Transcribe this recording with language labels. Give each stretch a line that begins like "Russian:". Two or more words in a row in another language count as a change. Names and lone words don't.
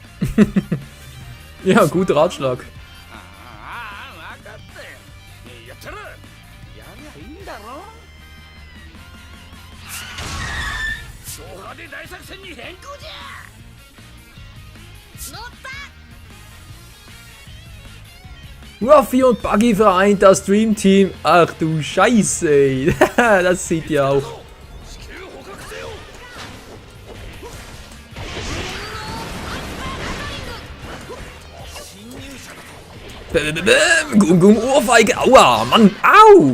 German: Ja, guter Ratschlag.
Japanese: ああ、分かったよ。やったらやりゃいいんだろ。ド派手大作戦に変更じゃ。乗った。
German: Ruffy und Buggy vereint das Dream Team. Ach du Scheiße, ey. Das sieht ihr auch. Gum-Gum Ohrfeige. Aua, Mann. Au.